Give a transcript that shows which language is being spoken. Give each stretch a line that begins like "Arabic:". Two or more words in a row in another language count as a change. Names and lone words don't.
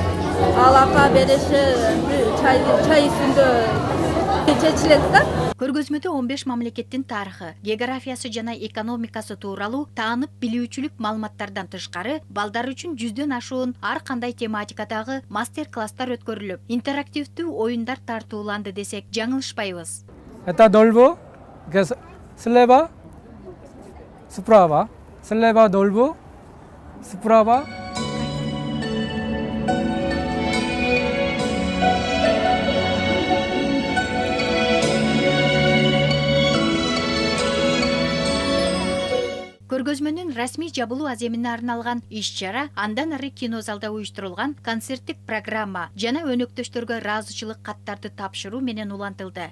Kyrgyz: Алака береши чай үстүндө чечилет да. Көргөзмөдө 15 мамлекеттин тарыхы, географиясы жана экономикасы тууралуу таанып билүүчүлүк маалыматтардан тышкары балдар үчүн 100дөн ашуун ар кандай тематикадагы мастер-класстар өткөрүлүп, интерактивдүү оюндар тартууланды десек жаңылышпайбыз.
Russian: Это долбо, слева, справа, слева долбо, справа.
Kyrgyz: Көргөзмөнүн расмий жабылуу аземине арналган иш-чара андан ары кинозалда уюштурулган концерттик программа жана өнөктөштөргө ыраазычылык каттарды тапшыруу менен улантылды.